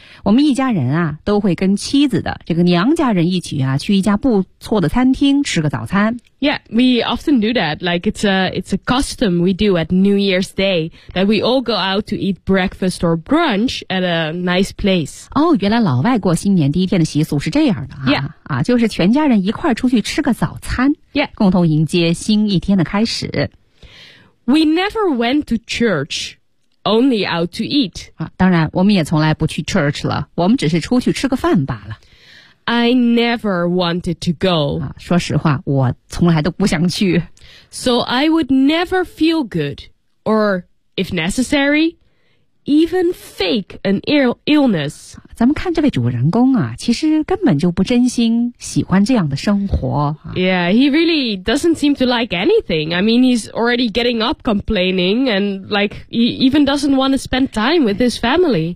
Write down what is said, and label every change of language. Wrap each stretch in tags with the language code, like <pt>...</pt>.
<zh>我们一家人啊都会跟妻子的这个娘家人一起啊去一家不错的餐厅吃个早餐。</zh> <en>Yeah, we often do that, like it's a custom we do at New Year's Day, that we all go out to eat breakfast or brunch at a nice place.</en> <zh>哦、oh, 原来老外过新年第一天的习俗是这样的啊。</zh> <en>Yeah.</en> <zh>啊就是全家人一块出去吃个早餐。</zh> <en>Yeah.</en> <zh>共同迎接新一天的开始。</zh> <en>We never went to church. Only out to eat.</en> <zh>当然我们也从来不去 church 了，我们只是出去吃个饭罢了。</zh> <en>I never wanted to go.</en> <zh>说实话，我从来都不想去。</zh> <en>So I would never feel good, or if necessary, even fake an illness.</en> <zh>咱们看这位主人公啊，其实根本就不真心喜欢这样的生活。</zh> <en>Yeah, he really doesn't seem to like anything. I mean, he's already getting up complaining and like, he even doesn't want to spend time with his family.</en>